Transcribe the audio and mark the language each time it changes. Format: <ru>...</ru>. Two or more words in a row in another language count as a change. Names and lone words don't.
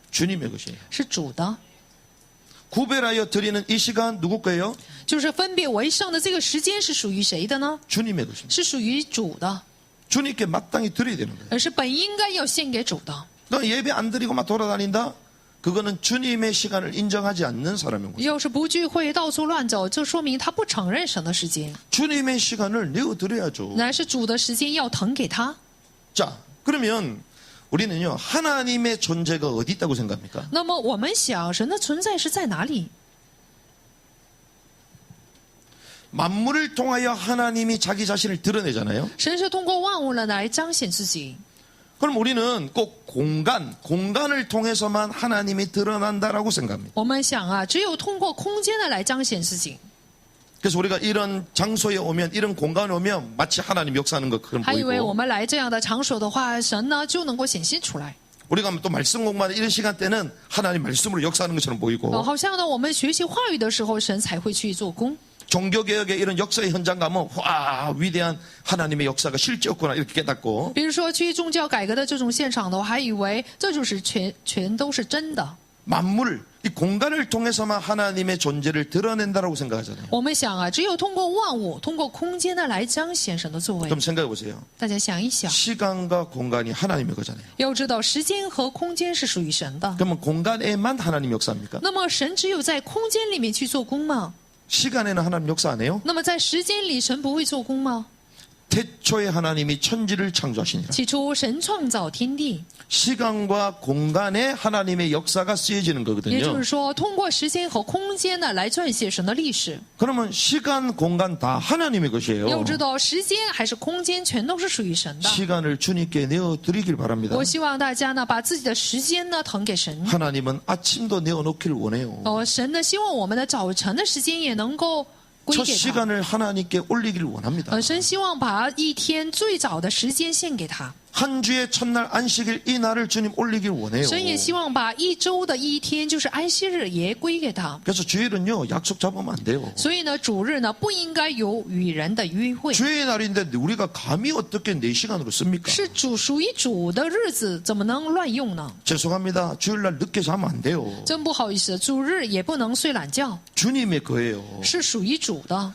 <ko>주님의 것이에요.</ko> <zh>是主的，</zh> <ko>구별하여 드리는 이 시간 누구 거예요?</ko> <zh>就是分别为圣的这个时间是属于谁的呢？</zh> <ko>주님의 것입니다.</ko> <zh>是属于主的，</zh> <ko>주님께 마땅히 드려야 되는 거예요.</ko> <zh>是本应该要献给主的。</zh> <ko>너 예배 안 드리고 막 돌아다닌다? 그거는 주님의 시간을 인정하지 않는 사람인 거죠.</ko> <zh>要是不聚会、到处乱走，这说明他不承认神的时间，</zh> <ko>주님의 시간을 내어드려야죠.</ko> <zh>乃是主的时间要腾给他。</zh> <ko>자, 그러면 우리는요 하나님의 존재가 어디 있다고 생각합니까?</ko> <zh>那么我们想，神的存在是在哪里？</zh> <ko>만물을 통하여 하나님이 자기 자신을 드러내잖아요.</ko> <zh>神是通过万物呢来彰显自己。</zh> <ko>그럼 우리는 꼭 공간을 통해서만 하나님이 드러난다라고 생각합니다.</ko> <zh>我们想啊，只有通过空间呢来彰显自己。</zh> <ko>그래서 우리가 이런 장소에 오면, 이런 공간에 오면 마치 하나님 역사하는 것 그런</ko> <zh>还以为我</zh> <ko>보이고,</ko> <zh>们来这样的场所的话，神呢就能够显现出来。</zh> <ko>우리가 또 말씀 공부하는 이런 시간 때는 하나님 말씀으로 역사하는 것처럼 보이고,</ko> <zh>好像呢我们学习话语的时候，神才会去做工。</zh> <ko>종교개혁의 이런 역사의 현장 가면 와 위대한 하나님의 역사가 실제였구나 이렇게 깨닫고,</ko> <zh>比如说去宗教改革的这种现场的话，还以为这就是全都是真的。</zh> <ko>만물, 이 공간을 통해서만 하나님의 존재를 드러낸다라고 생각하잖아요.</ko> <zh>我们想啊，只有通过万物，通过空间呢来彰显神的作为。</zh> <ko>그럼 생각해 보세요.</ko> <zh>大家想一想，</zh> <ko>시간과 공간이 하나님의 거잖아요.</ko> <zh>要知道时间和空间是属于神的。</zh> <ko>그러면 공간에만 하나님 역사입니까?</ko> <zh>那么神只有在空间里面去做工吗？</zh> <ko>시간에는 하나님 역사 안 해요?</ko> <zh>那么在时间里神不会做工吗？</zh> <ko>태초에 하나님이 천지를 창조하시니라.</ko> <zh>起初神创造天地，</zh> <ko>시간과 공간에 하나님의 역사가 쓰여지는</ko> <zh>也就</zh> <ko>거거든요.</ko> <zh>是说，通过时间和空间呢来撰写神的历史。</zh> <ko>그러면 시간, 공간 다 하나님의 것이에요.</ko> <zh>要知道，时间还是空间，全都是属于神的。</zh> <ko>시간을 주님께 내어드리길 바랍니다.</ko> <zh>我希望大家呢把自己的时间呢腾给神。</zh> <ko>하나님은 아침도 내어놓기를 원해요.</ko> <zh>神呢希望我们的早晨的时间也能够归</zh> <ko>첫</ko> <zh>给他。</zh> <ko>시간을 하나님께 올리기를 원합니다.</ko> <zh>神希望把一天最早的时间献给他。</zh> <ko>한 주의 첫날 안식일 이 날을 주님 올리길 원해요.</ko> <zh>神也希望把一周的一天，就是安息日，也归给他。</zh> <ko>그래서 주일은요 약속 잡으면 안 돼요.</ko> <zh>所以呢，主日呢不应该有与人的约会，</zh> <ko>주의 날인데 우리가 감히 어떻게 4시간으로 씁니까?</ko> <zh>是属于主的日子，怎么能乱用呢？</zh> <ko>죄송합니다. 주일날 늦게 자면 안 돼요.</ko> <zh>真不好意思，主日也不能睡懒觉，</zh> <ko>주님의 거예요.</ko> <zh>是属于主的。</zh>